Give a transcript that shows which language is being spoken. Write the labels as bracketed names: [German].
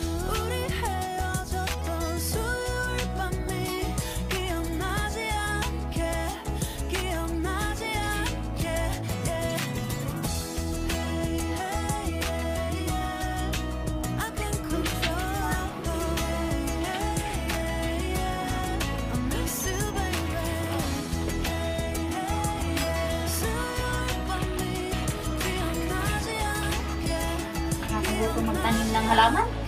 [Korean] 우리 헤어졌던 수요일 밤이 기억나지 않게 기억나지 않게 yeah. [English] Hey, hey, yeah, yeah. I can't control. Hey, hey, yeah, yeah. I miss you, baby. Hey, hey, yeah. [Korean] 수요일 밤이 기억나지 않게 [Filipino] Nakakagusto magtanim ng halaman?